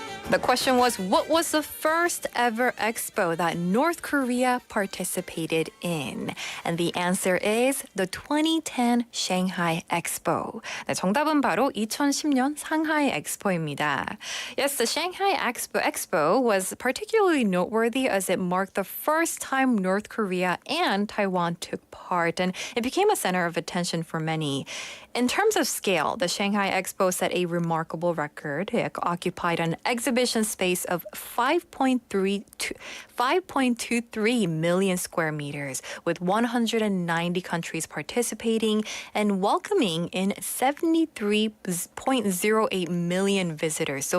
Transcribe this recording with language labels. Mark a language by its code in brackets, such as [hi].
[en] The question was, what was the first ever expo that North Korea participated in? And the answer is the 2010 Shanghai Expo. [ko] 네, 정답은 바로 2010년 상하이 엑스포입니다. [en] Yes, the Shanghai Expo was particularly noteworthy as it marked the first time North Korea and Taiwan took part, and it became a center of attention for many. In terms of scale, the Shanghai Expo set a remarkable record. It occupied an exhibition space of 5.23 million square meters, with 190 countries participating and welcoming in 73.08 million visitors.